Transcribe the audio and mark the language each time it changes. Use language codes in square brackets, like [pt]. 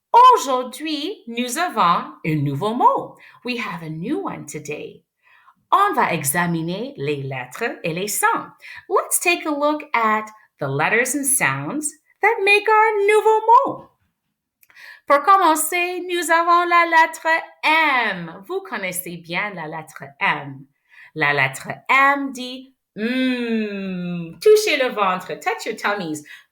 [fr] Aujourd'hui, nous avons un nouveau mot. [en] We have a new one today. [fr] On va examiner les lettres et les sons. [en] Let's take a look at the letters and sounds that make our nouveau mot. [fr] Pour commencer, nous avons la lettre M. Vous connaissez bien la lettre M. La lettre M dit touchez le ventre, [en] touch your tummies.